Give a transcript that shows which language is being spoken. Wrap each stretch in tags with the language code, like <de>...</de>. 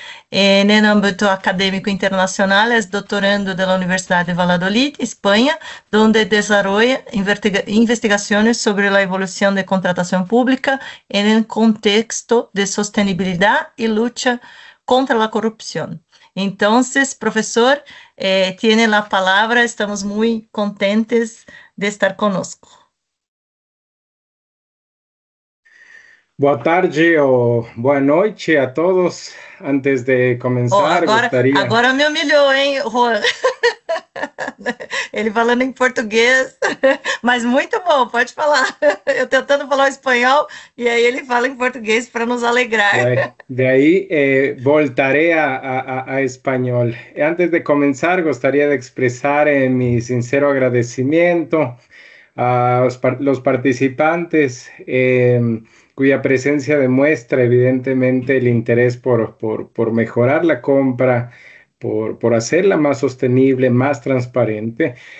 <es>En el ámbito académico internacional es doctorando de la Universidad de Valladolid, España, donde desarrolla investigaciones sobre la evolución de contratación pública en el contexto de sostenibilidad y lucha contra la corrupción. Entonces, profesor, tiene la palabra, estamos muy</es> <pt>contentes de estar conosco. Boa tarde ou boa noite a todos. Antes de Ó, começar, agora, gostaria. agora me humilhou, hein, Juan? Ele falando em português, mas muito bom, pode falar. Eu tentando falar o espanhol e aí ele fala em português para nos alegrar. De aí voltaré a espanhol.</pt> <es>Antes de comenzar, gostaria de expresar mi sincero agradecimiento a los participantes, cuya presencia demuestra evidentemente el interés por mejorar la compra, por hacerla más sostenible, más transparente.</es>